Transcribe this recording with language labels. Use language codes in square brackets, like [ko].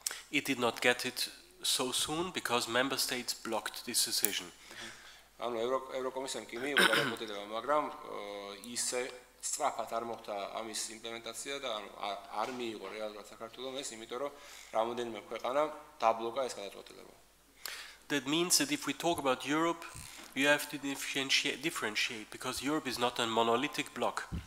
[en] It did not get it so soon because member states blocked this decision. [ka] ანუ ევროკომისიამ კი მიიღო გადაწყვეტილება, მაგრამ ისე სწრაფად არ მოხდა ამის იმპლემენტაცია და არ მიიღო რეალურად საქართველოს ეს, იმიტომ რომ რამოდენიმე ქვეყანა დაბლოკა ეს გადაწყვეტილება. [en] That means that if we talk about Europe, you have to differentiate because Europe is not a monolithic bloc.